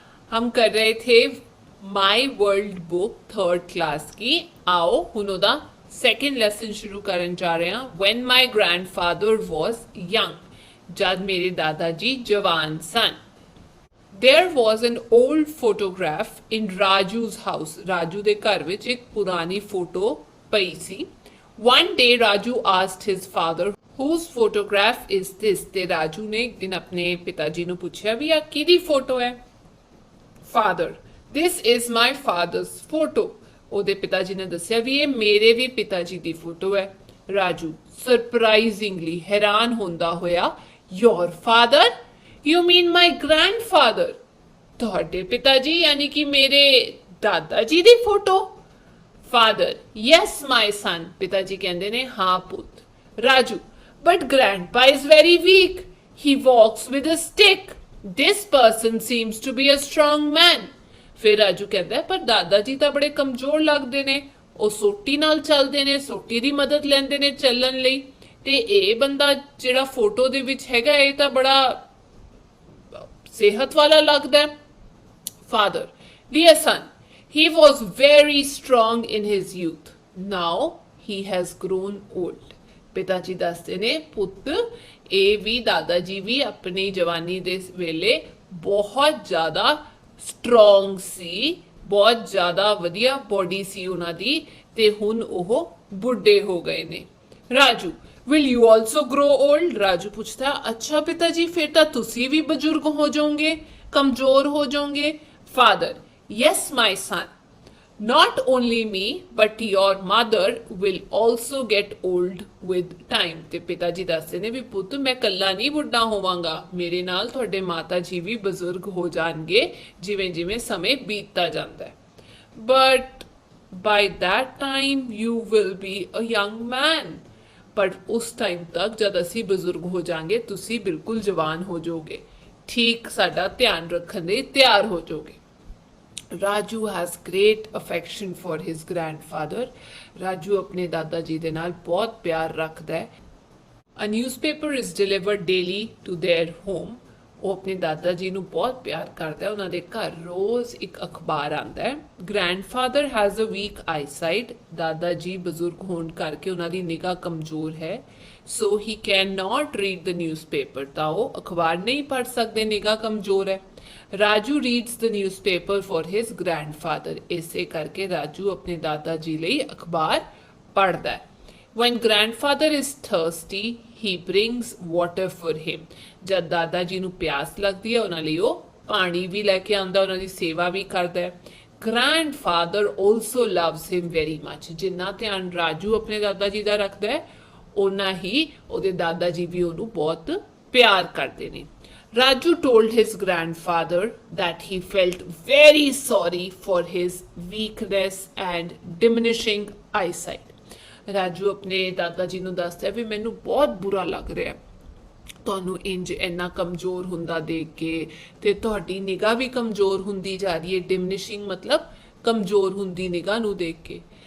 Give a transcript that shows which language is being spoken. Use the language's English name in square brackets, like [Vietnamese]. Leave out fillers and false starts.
[Hindi] हम कर रहे थे my world book third class की. आओ [Punjabi] ਹੁਣ ਉਹਦਾ ਸੈਕੰਡ ਲੈਸਨ ਸ਼ੁਰੂ ਕਰਨ ਜਾ ਰਹੇ ਹਾਂ. [English] When my grandfather was young, [Punjabi] ਜਦ ਮੇਰੇ ਦਾਦਾ ਜੀ ਜਵਾਨ ਸਨ. [English] There was an old photograph in Raju's house. [Punjabi] Raju ਦੇ ਘਰ ਵਿੱਚ ਇੱਕ ਪੁਰਾਣੀ ਫੋਟੋ ਪਈ ਸੀ. [English] One day Raju asked his father, whose photograph is this? [Punjabi] ਤੇ ਰਾਜੂ ਨੇ ਇੱਕ ਦਿਨ ਆਪਣੇ ਪਿਤਾ ਜੀ ਨੂੰ ਪੁੱਛਿਆ ਵੀ ਆ ਕਿਹਦੀ ਫੋਟੋ ਹੈ. [English] Father, this is my father's photo. [Punjabi] ਉਹਦੇ ਪਿਤਾ ਜੀ ਨੇ ਦੱਸਿਆ ਵੀ ਇਹ ਮੇਰੇ ਵੀ ਪਿਤਾ ਜੀ ਦੀ ਫੋਟੋ ਹੈ. ਰਾਜੂ ਸਰਪ੍ਰਾਈਜ਼ਿੰਗਲੀ ਹੈਰਾਨ ਹੁੰਦਾ ਹੋਇਆ, [English] your father? You mean my grandfather? [Punjabi] ਤੁਹਾਡੇ ਪਿਤਾ ਜੀ ਯਾਨੀ ਕਿ ਮੇਰੇ ਦਾਦਾ ਜੀ ਦੀ photo. [English] Father, yes my son. [Punjabi] ਪਿਤਾ ਜੀ ਕਹਿੰਦੇ ਨੇ ਹਾਂ ਪੁੱਤ. Raju, [English] but grandpa is very weak. He walks with a stick. This person seems to be a strong man. [Punjabi] ਫਿਰ ਰਾਜੂ ਕਹਿੰਦਾ ਪਰ ਦਾਦਾ ਜੀ ਤਾਂ ਬੜੇ ਕਮਜ਼ੋਰ ਲੱਗਦੇ ਨੇ. ਉਹ ਸੋਟੀ ਨਾਲ ਚੱਲਦੇ ਨੇ, ਸੋਟੀ ਦੀ ਮਦਦ ਲੈਂਦੇ ਨੇ ਚੱਲਣ ਲਈ. ਤੇ ਇਹ ਬੰਦਾ ਜਿਹੜਾ ਫੋਟੋ ਦੇ ਵਿੱਚ ਹੈਗਾ ਇਹ ਤਾਂ ਬੜਾ ਸਿਹਤ ਵਾਲਾ ਲੱਗਦਾ ਹੈ. [English] Father, dear son, he was very strong in his youth. Now he has grown old. [Punjabi] ਪਿਤਾ ਜੀ ਦੱਸਦੇ ਨੇ ਪੁੱਤ ਇਹ ਵੀ ਦਾਦਾ ਜੀ ਵੀ ਆਪਣੀ ਜਵਾਨੀ ਦੇ ਵੇਲੇ ਬਹੁਤ ਜ਼ਿਆਦਾ ਸਟਰੋਂਗ ਸੀ, ਬਹੁਤ ਜ਼ਿਆਦਾ ਵਧੀਆ ਬੋਡੀ ਸੀ ਉਹਨਾਂ ਦੀ ਤੇ ਹੁਣ ਉਹ ਬੁੱਢੇ ਹੋ ਗਏ ਨੇ. [English] Raju, will you also grow old? [Punjabi] Raju ਪੁੱਛਦਾ ਅੱਛਾ ਪਿਤਾ ਜੀ ਫਿਰ ਤਾਂ ਤੁਸੀਂ ਵੀ ਬਜ਼ੁਰਗ ਹੋ ਜਾਓਗੇ, ਕਮਜ਼ੋਰ ਹੋ ਜਾਓਗੇ. [English] Father, yes my son. Not only me, but your mother will also get old with time. [Punjabi] ਤੇ ਪਿਤਾ ਜੀ ਦੱਸਦੇ ਨੇ ਵੀ ਪੁੱਤ ਮੈਂ ਕੱਲਾ ਨਹੀਂ ਬੁੱਢਾ ਹੋਵਾਂਗਾ, ਮੇਰੇ ਨਾਲ ਤੁਹਾਡੇ ਮਾਤਾ ਜੀ ਵੀ ਬਜ਼ੁਰਗ ਹੋ ਜਾਣਗੇ ਜਿਵੇਂ ਜਿਵੇਂ ਸਮੇਂ ਬੀਤਦਾ ਜਾਂਦਾ ਹੈ. [English] But by that time you will be a young man. [Punjabi] ਪਰ ਉਸ ਟਾਈਮ ਤੱਕ ਜਦ ਅਸੀਂ ਬਜ਼ੁਰਗ ਹੋ ਜਾਾਂਗੇ ਤੁਸੀਂ ਬਿਲਕੁਲ ਜਵਾਨ ਹੋ ਜਾਓਗੇ, ਠੀਕ ਸਾਡਾ ਧਿਆਨ ਰੱਖਣ ਲਈ ਤਿਆਰ ਹੋ ਜਾਓਗੇ. [English] Raju has great affection for his grandfather. [Hindi] Raju अपने दादा जी दे नाल बहुत प्यार रखता है. [English] A newspaper is delivered daily to their home. [Punjabi] ਉਹ ਆਪਣੇ ਦਾਦਾ ਜੀ ਨੂੰ ਬਹੁਤ ਪਿਆਰ ਕਰਦਾ ਹੈ. ਉਹਨਾਂ ਦੇ ਘਰ ਰੋਜ਼ ਇੱਕ ਅਖਬਾਰ ਆਉਂਦਾ ਹੈ. [English] Grandfather has a weak eyesight. [Punjabi] ਦਾਦਾ ਜੀ ਬਜ਼ੁਰਗ ਹੋਣ ਕਰਕੇ ਉਹਨਾਂ ਦੀ ਨਿਗਾਹ ਕਮਜ਼ੋਰ ਹੈ. [English] So he cannot read the newspaper. [Punjabi] ਤਾਂ ਉਹ ਅਖਬਾਰ ਨਹੀਂ ਪੜ੍ਹ ਸਕਦੇ, ਨਿਗਾਹ ਕਮਜ਼ੋਰ ਹੈ. [English] Raju reads the newspaper for his grandfather. [Punjabi] ਇਸੇ ਕਰਕੇ ਰਾਜੂ ਆਪਣੇ ਦਾਦਾ ਜੀ ਲਈ ਅਖਬਾਰ ਪੜ੍ਹਦਾ ਹੈ. [English] When grandfather is thirsty, he brings water for him. [Punjabi] ਜਦ ਦਾਦਾ ਜੀ ਨੂੰ ਪਿਆਸ ਲੱਗਦੀ ਹੈ ਉਹਨਾਂ ਲਈ ਉਹ ਪਾਣੀ ਵੀ ਲੈ ਕੇ ਆਉਂਦਾ, ਉਹਨਾਂ ਦੀ ਸੇਵਾ ਵੀ ਕਰਦਾ ਹੈ. [English] Grandfather also loves him very much. [Punjabi] ਜਿੰਨਾ ਧਿਆਨ ਰਾਜੂ ਆਪਣੇ ਦਾਦਾ ਜੀ ਦਾ ਰੱਖਦਾ ਹੈ ਓਨਾ ਹੀ ਉਹਦੇ ਦਾਦਾ ਜੀ ਵੀ ਉਹਨੂੰ ਬਹੁਤ ਪਿਆਰ ਕਰਦੇ ਨੇ. [English] Raju told his grandfather that he felt very sorry for his weakness and diminishing eyesight. [Punjabi] Raju ਆਪਣੇ ਦਾਦਾ ਜੀ ਨੂੰ ਦੱਸਦਾ ਵੀ ਮੈਨੂੰ ਬਹੁਤ ਬੁਰਾ ਲੱਗ ਰਿਹਾ ਤੁਹਾਨੂੰ ਇੰਜ ਇੰਨਾ ਕਮਜ਼ੋਰ ਹੁੰਦਾ ਦੇਖ ਕੇ ਤੇ ਤੁਹਾਡੀ ਨਿਗਾਹ ਵੀ ਕਮਜ਼ੋਰ ਹੁੰਦੀ ਜਾ ਰਹੀ ਹੈ. ਡਿਮਿਨਿਸ਼ਿੰਗ ਮਤਲਬ ਕਮਜ਼ੋਰ ਹੁੰਦੀ ਨਿਗਾਹ ਨੂੰ ਦੇਖ ਕੇ.